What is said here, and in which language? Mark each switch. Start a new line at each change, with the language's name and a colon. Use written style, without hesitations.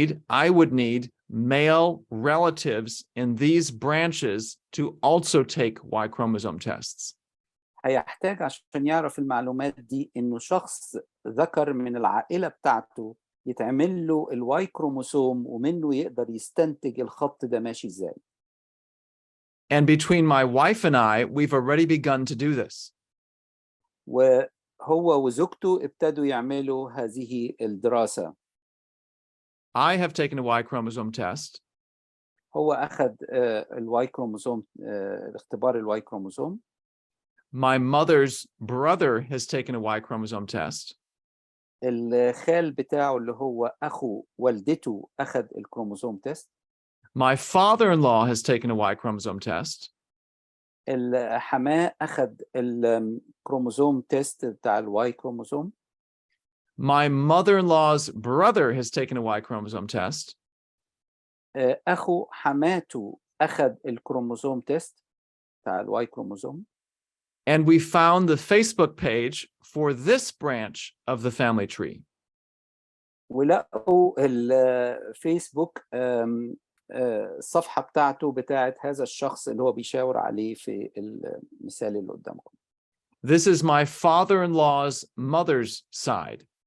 English: I would need male relatives in these branches to also take Y chromosome tests.
Arabic: هيحتاج عشان يعرف المعلومات دي إنه شخص ذكر من العائلة بتاعته يتعمل له الواي كروموسوم ومنه يقدر يستنتج الخط ده ماشي إزاي.
English: And between my wife and I, we've already begun to do this.
Arabic: وهو وزوجته ابتدوا يعملوا هذه الدراسة.
English: I have taken a Y chromosome test.
Arabic: هو أخذ الواي كروموسوم اختبار الواي كروموسوم.
English: My mother's brother has taken a Y chromosome test.
Arabic: الخال بتاعه اللي هو أخو والدته أخذ الكروموسوم تيست.
English: My father-in-law has taken a Y chromosome test.
Arabic: الحماة أخذ الكروموسوم تيست بتاع الواي كروموسوم.
English: My mother-in-law's brother has taken a Y chromosome test.
Arabic: أخو حماته أخذ الكروموسوم تيست بتاع الواي كروموسوم.
English: And we found the Facebook page for this branch of the family tree.
Arabic: ولقوا الفيسبوك الصفحة بتاعته بتاعت هذا الشخص اللي هو بيشاور عليه في المثال اللي قدامكم.
English: This is my father-in-law's mother's side.